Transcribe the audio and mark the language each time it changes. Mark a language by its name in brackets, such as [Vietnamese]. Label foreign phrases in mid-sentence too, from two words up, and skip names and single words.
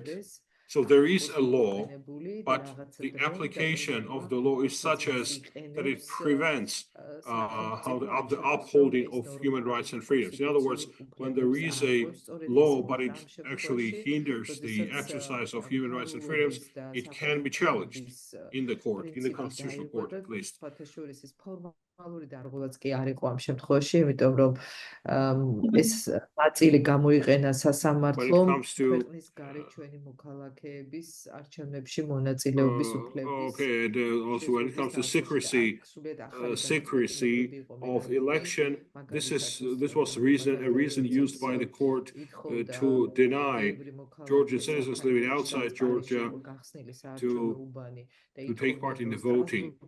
[English] So there is a law, but the application of the law is such as that it prevents the upholding of human rights and freedoms. In other words, when there is a law, but it actually hinders the exercise of human rights and freedoms, it can be challenged in the court, in the constitutional court at least. [Georgian] ფორმალური დარღვევაც კი არ იყო ამ შემთხვევაში, იმიტომ რომ ეს ნაწილი გამოიყენა სასამართლომ ქვეყნის გარეთ ჩვენი მოქალაქეების არჩევნებში მონაწილეობის უფლების. [English] Okay, and also when it comes to secrecy of election, this was a reason used by the court to deny Georgian citizens living outside Georgia to take part in the voting.